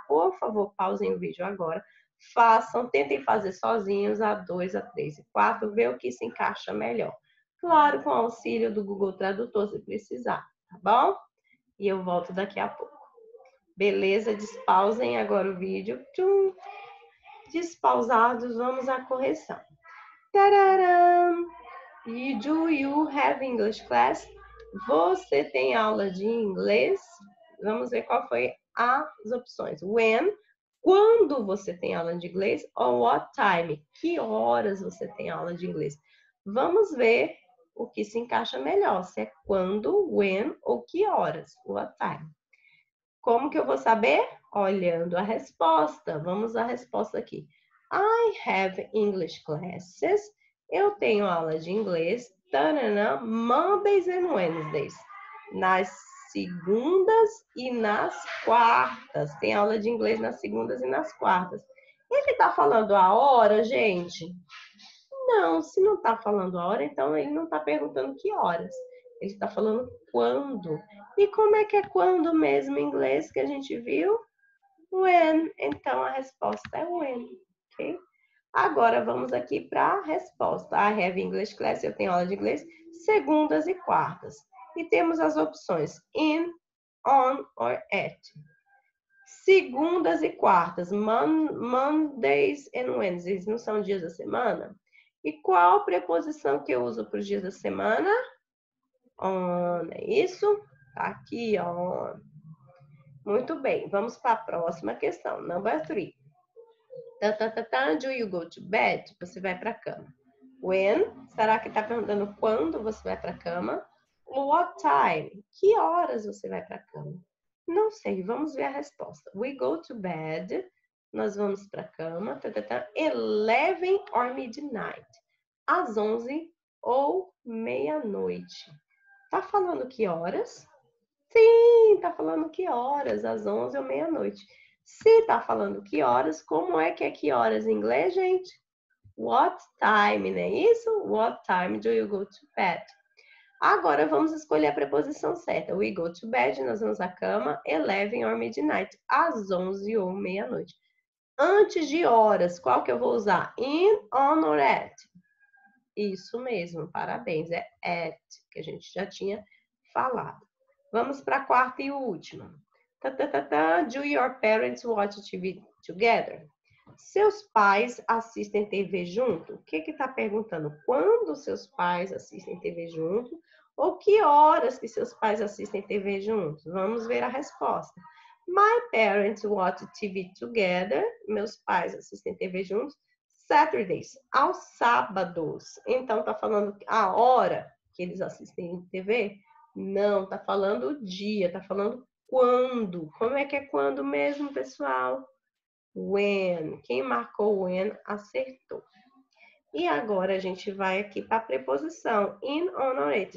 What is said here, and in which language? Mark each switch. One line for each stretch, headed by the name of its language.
Portuguese: Por favor, pausem o vídeo agora. Façam, tentem fazer sozinhos a 2, a 3 e 4, ver o que se encaixa melhor. Claro, com o auxílio do Google Tradutor, se precisar, tá bom? E eu volto daqui a pouco. Beleza? Despausem agora o vídeo. Tchum. Despausados, vamos à correção. Tararam!
English: Do you have English class?
Portuguese: Você tem aula de inglês? Vamos ver qual foi as opções. When, quando você tem aula de inglês? Ou what time, que horas você tem aula de inglês? Vamos ver o que se encaixa melhor, se é quando, when ou que horas, what time. Como que eu vou saber? Olhando a resposta. Vamos à resposta aqui.
English: I have English classes.
Portuguese: Eu tenho aula de inglês.
English: Tanana, Mondays and Wednesdays.
Portuguese: Nas segundas e nas quartas. Tem aula de inglês nas segundas e nas quartas. Ele tá falando a hora, gente? Não, se não tá falando a hora, então ele não tá perguntando que horas. Ele está falando quando. E como é que é quando mesmo em inglês que a gente viu? When. Então, a resposta é when. Ok? Agora, vamos aqui para a resposta.
English: I have English class.
Portuguese: Eu tenho aula de inglês segundas e quartas. E temos as opções in, on or at. Segundas e quartas.
English: Mondays and Wednesdays.
Portuguese: Não são dias da semana? E qual preposição que eu uso para os dias da semana? On, é isso? Tá aqui, on. Muito bem, vamos para a próxima questão.
English: Number 3. Do you go to bed?
Portuguese: Você vai para a cama.
English: When?
Portuguese: Será que está perguntando quando você vai para a cama?
English: What time?
Portuguese: Que horas você vai para a cama? Não sei, vamos ver a resposta.
English: We go to bed.
Portuguese: Nós vamos para a cama.
English: 11 or midnight.
Portuguese: Às 11 ou meia-noite. Tá falando que horas? Sim, tá falando que horas, às 11 ou meia-noite. Se tá falando que horas, como é que horas em inglês, gente?
English: What time,
Portuguese: não é isso?
English: What time do you go to bed?
Portuguese: Agora vamos escolher a preposição certa.
English: We go to bed,
Portuguese: nós vamos à cama,
English: 11 or midnight,
Portuguese: às 11 ou meia-noite. Antes de horas, qual que eu vou usar? In, on or at? Isso mesmo, parabéns, é at, que a gente já tinha falado. Vamos para a quarta e última.
English: Do your parents watch TV together?
Portuguese: Seus pais assistem TV junto? O que está perguntando? Quando seus pais assistem TV junto? Ou que horas que seus pais assistem TV juntos? Vamos ver a resposta.
English: My parents watch TV together.
Portuguese: Meus pais assistem TV juntos. Saturdays, aos sábados. Então, tá falando a hora que eles assistem TV? Não, tá falando o dia, tá falando quando. Como é que é quando mesmo, pessoal? When. Quem marcou when acertou. E agora a gente vai aqui para a preposição in, on or it.